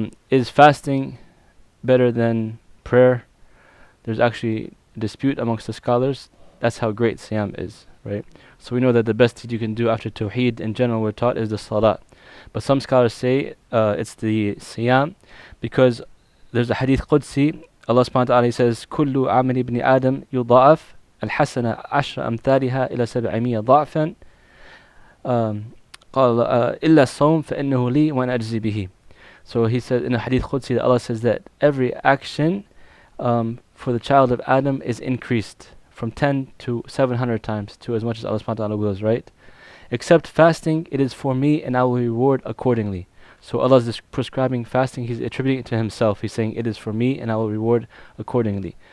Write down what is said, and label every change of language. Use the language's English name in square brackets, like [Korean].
[English] Is fasting better than prayer? There's actually a dispute amongst the scholars. That's how great Siyam is, right? So we know that the best deed you can do after Tawheed in general, we're taught, is the Salat. But some scholars say it's the Siyam, because there's a hadith Qudsi. Allah subhanahu wa ta'ala says, [Arabic] كُلُّ عَمَلِ ابْنِ آدَمْ يُضَاعَفْ الْحَسَنَ عَشْرَ أَمْثَالِهَا إِلَى 700 ضَعْفًا قال إِلَّا الصَّوْمَ فَإِنَّهُ لِي وَأَنَا أَجْزِي بِهِ. [English] So he said in the hadith Qudsi that Allah says that every action for the child of Adam is increased from 10 to 700 times, to as much as Allah subhanahu wa ta'ala wills, right? Except fasting, it is for me and I will reward accordingly. So Allah is prescribing fasting, He's attributing it to Himself. He's saying, it is for me and I will reward accordingly.